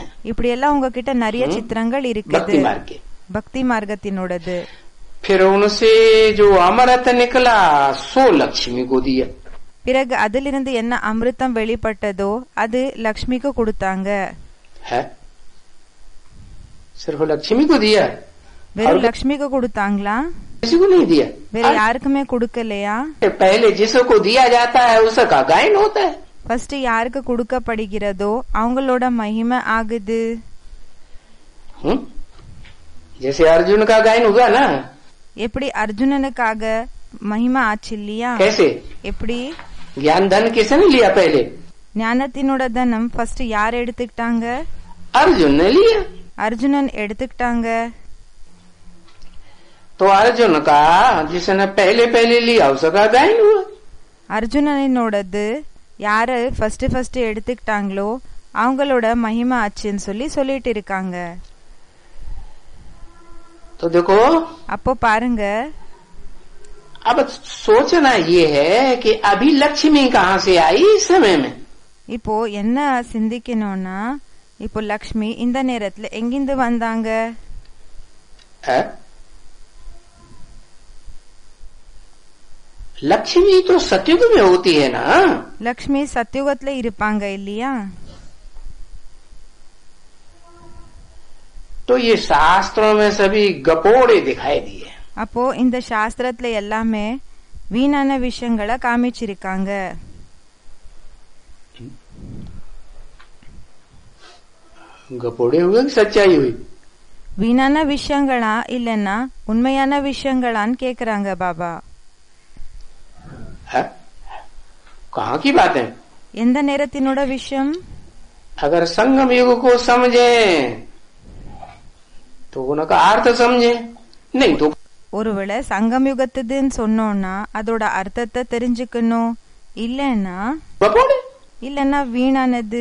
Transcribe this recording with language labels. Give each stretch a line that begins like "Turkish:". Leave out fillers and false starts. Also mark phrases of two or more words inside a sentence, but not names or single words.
Tamil: இப்படி எல்லாம் உங்ககிட்ட நிறைய சித்திரங்கள் இருக்குது பக்தி மார்க்கத்தினோடது।
Hindi: फिर उनसे जो अमृत निकला सो लक्ष्मी को दिया।
Tamil: பிறகு அதிலிருந்து என்ன அமிர்தம் வெளிப்பட்டதோ அது லக்ஷ்மிக்கு கொடுத்தாங்க।
Hindi: सिर्फ लक्ष्मी को दिया?
Tamil: வெறும் லக்ஷ்மிக்கு கொடுத்தாங்களா?
Hindi: किसी को नहीं दिया?
Tamil: வேற யாருக்குமே கொடுக்கலையா?
Hindi: पहले जिसको दिया जाता है उसका गायन होता है।
Tamil: ஃபர்ஸ்ட் யாருக்கு கொடுக்கப்படுகிறதோ அவங்களோட மகிமை ஆகுது।
Hindi: जैसे अर्जुन का गायन हुआ ना,
Tamil: எப்படி அர்ஜுனனுக்காக மகிமை ஆச்சு இல்லையா?
Hindi: कैसे?
Tamil: எப்படி?
Hindi: ज्ञान धन किसने लिया पहले?
Tamil: ஞானத்தினோட தனம் ஃபர்ஸ்ட் யார் எடுத்துக்கிட்டாங்க?
Hindi: अर्जुन ने लिया।
Tamil: அர்ஜுனன் எடுத்துக்கிட்டாங்க।
Hindi: तो अर्जुन का जिसने पहले पहले लिया उसका गायन हुआ।
Tamil: அர்ஜுனனோடது யாரு ஃபர்ஸ்ட் எடுத்துக்கிட்டாங்களோ அவங்களோட மகிமை ஆச்சுன்னு சொல்லிட்டு இருக்காங்க।
Hindi: तो देखो
Tamil: அப்போ பாருங்க,
Hindi: अब सोचना ये है कि अभी लक्ष्मी कहाँ से आई इस समय में।
Tamil: இப்போ என்ன சிந்திக்கணும்னா, இப்போ லக்ஷ்மி இந்த நேரத்துல எங்கிருந்து வந்தாங்க?
Hindi: है? लक्ष्मी तो सतयुग में होती है ना।
Tamil: லக்ஷ்மி சத்யுகத்துல இருப்பாங்க இல்லையா?
Hindi: तो ये शास्त्रों में सभी गपोड़े दिखाई दिए।
Tamil: அப்போ இந்த சாஸ்திரத்துல எல்லாமே வீணான விஷயங்களை காமிச்சிருக்காங்க.
Hindi: गपोड़े हुए कि सच्चाई हुई?
Tamil: வீணான விஷயங்களா இல்லன்னா உண்மையான விஷயங்களான்னு கேக்குறாங்க பாபா.
Hindi: है? कहाँ की बात है?
Tamil: எந்த நேரத்தினோட விஷயம்?
Hindi: अगर संगम युग को समझे तो उनका अर्थ समझे, नहीं तो
Tamil: ஒருவேளை சங்கம் யுகத்துதுன்னு சொன்னோம்னா அதோட அர்த்தத்தை தெரிஞ்சுக்கணும், இல்லன்னா வீணானது.